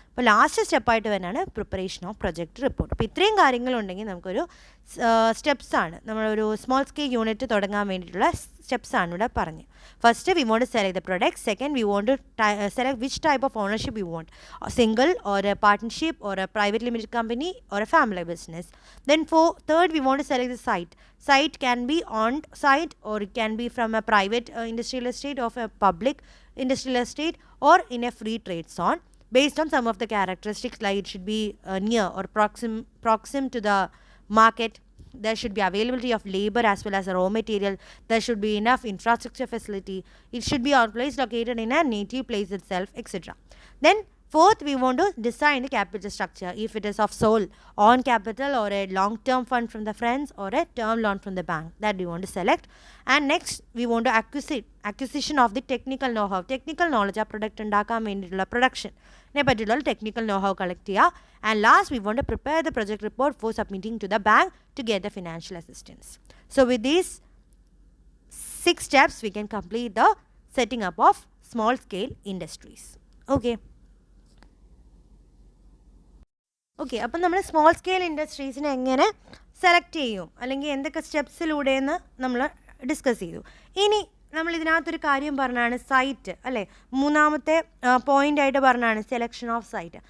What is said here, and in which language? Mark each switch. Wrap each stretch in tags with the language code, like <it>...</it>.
<ml>അപ്പോൾ ലാസ്റ്റ് സ്റ്റെപ്പായിട്ട് തന്നെയാണ് പ്രിപ്പറേഷൻ ഓഫ് പ്രൊജക്റ്റ് റിപ്പോർട്ട്. അപ്പോൾ ഇത്രയും കാര്യങ്ങളുണ്ടെങ്കിൽ നമുക്കൊരു സ്റ്റെപ്സാണ്, നമ്മളൊരു സ്മോൾ സ്കെയിൽ യൂണിറ്റ് തുടങ്ങാൻ വേണ്ടിയിട്ടുള്ള സ്റ്റെപ്സാണ് ഇവിടെ പറഞ്ഞ്.</ml> <en>First we want to select the product. Second we want to select which type of ownership you want, single or a partnership or a private limited company or a family business. Then third we want to select the site. Site can be on site or it can be from a private industrial estate or a public industrial estate or in a free trade zone based on some of the characteristics, like it should be near or proxim to the market. There should be availability of labor as well as raw material. There should be enough infrastructure facility. It should be always located in a native place itself, etc. Then fourth, we want to design the capital structure, if it is of sole on capital or a long-term fund from the friends or a term loan from the bank, that we want to select. And next, we want to acquisition of the technical know-how. Technical knowledge,</en> <ml>ആ product ഉണ്ടാക്കാൻ വേണ്ടിയിട്ടുള്ള പ്രൊഡക്ഷനെ പറ്റിയുള്ള technical know-how collect ചെയ്യുക.</ml> <en>And last, we want to prepare the project report for submitting to the bank to get the financial assistance. So with these 6 steps, we can complete the setting up of small-scale industries. Okay.</en> <ml>Okay, അപ്പം നമ്മൾ small scale ഇൻഡസ്ട്രീസിനെ എങ്ങനെ select ചെയ്യും അല്ലെങ്കിൽ എന്തൊക്കെ സ്റ്റെപ്സിലൂടെയെന്ന് നമ്മൾ discuss ചെയ്തു. ഇനി നമ്മൾ ഇതിനകത്തൊരു കാര്യം പറഞ്ഞാണ് സൈറ്റ്, അല്ലേ? മൂന്നാമത്തെ പോയിൻ്റായിട്ട് പറഞ്ഞാണ് സെലക്ഷൻ ഓഫ് സൈറ്റ്.</ml>